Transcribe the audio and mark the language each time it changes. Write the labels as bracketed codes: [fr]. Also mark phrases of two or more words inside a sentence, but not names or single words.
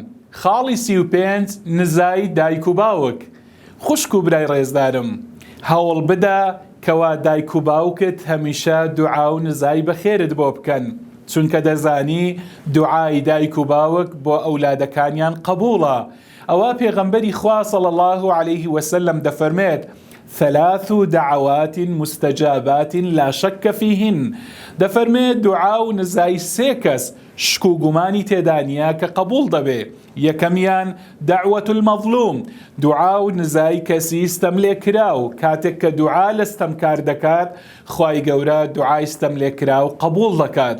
[ckb] خاڵی 35 نزای دایک و باوک. خوشک و برای ڕێزدارم، هەوڵ بدە کەوا دایک و باوکت هەمیشە دوعا و نزای بەخێرت بۆ بکەن، چونکە دەزانی دوعای دایک و باوک بۆ ئەولادەکانیان قبوڵە. ئەوە پێغەمبەری خوا [ar] صلی الله عليه وسلم [ckb] دەفەرمێت: [ar] 3 دعوات مستجابات لا شك فيهن. [ckb] دەفەرمێت دوعا و نزای 3 کەس شک و گومانی تێدا نییە کە قبوڵ دەبێ. یەکەمیان [ar] دعوة المظلوم، [ckb] دوعا و نزای کەسی ستەم لێ کراو، کاتێک کە دوعا لە ستەمکار دەکات خوای گەورە دوعای ستەم لێ کراو قبوڵ دەکات.